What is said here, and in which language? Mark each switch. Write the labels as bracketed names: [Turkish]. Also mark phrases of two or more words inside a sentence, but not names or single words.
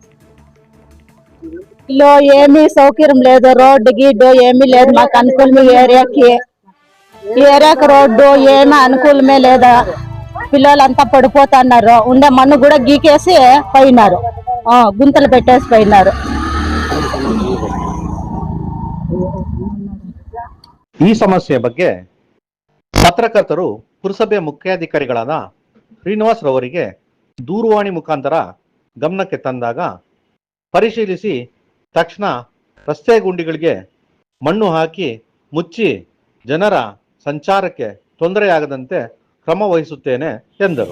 [Telugu] లో ఏమీ సౌకర్యం లేదు, రోడ్డు గిడ్డు ఏమీ లేదు మాకు అనుకూలమే. ఈ ఏరియాకి రోడ్డు ఏమీ అనుకూలమే లేదా. పిల్లలంతా పడిపోతున్నారు. ఉండే మన్ను కూడా గీకేసి పోయినారు, గుంతలు పెట్టేసి పోయినారు. [Kannada] ಈ ಸಮಸ್ಯೆ ಬಗ್ಗೆ ಪತ್ರಕರ್ತರು ಪುರಸಭೆ ಮುಖ್ಯಾಧಿಕಾರಿಗಳಾದ ಶ್ರೀನಿವಾಸ್ ರವರಿಗೆ ದೂರವಾಣಿ ಮುಖಾಂತರ ಗಮನಕ್ಕೆ ತಂದಾಗ ಪರಿಶೀಲಿಸಿ ತಕ್ಷಣ ರಸ್ತೆ ಗುಂಡಿಗಳಿಗೆ ಮಣ್ಣು ಹಾಕಿ ಮುಚ್ಚಿ ಜನರ ಸಂಚಾರಕ್ಕೆ ತೊಂದರೆಯಾಗದಂತೆ ಕ್ರಮ ವಹಿಸುತ್ತೇನೆ ಎಂದರು.